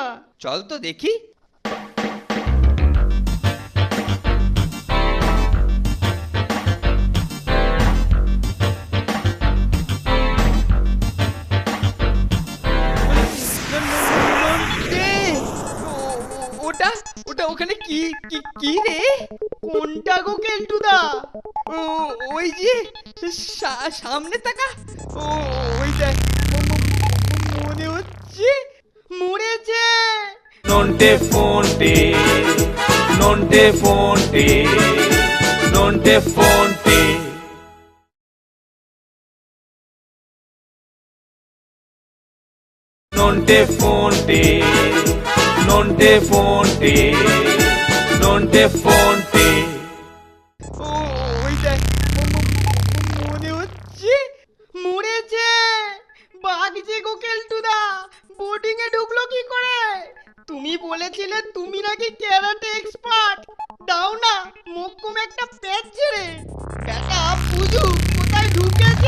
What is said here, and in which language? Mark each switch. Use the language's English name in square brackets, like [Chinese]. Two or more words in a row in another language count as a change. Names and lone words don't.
[Bangla] চল তো দেখি। নন্টে! ওটা ওটা ওখানে কি কি কি রে? কোনটা গো কেলটুদা? ওই যে সামনে তাকা। ও ওই দেখ, মনে হচ্ছে মরেছে। Nonte fonte, nonte fonte, nonte fonte. Nonte fonte, nonte fonte, nonte fonte. ওই দেখ, মনে হচ্ছে মরেছে। বাঘ যে গো কেলটুদা, বোর্ডিং এ ঢুকলো কি করে? তুমি বলেছিলে তুমি নাকি ক্যারাটে এক্সপার্ট। দাও না মোক্ষম একটা প্যাচ ছেড়ে, বেটা বুঝু কোথায় ঢুকেছে।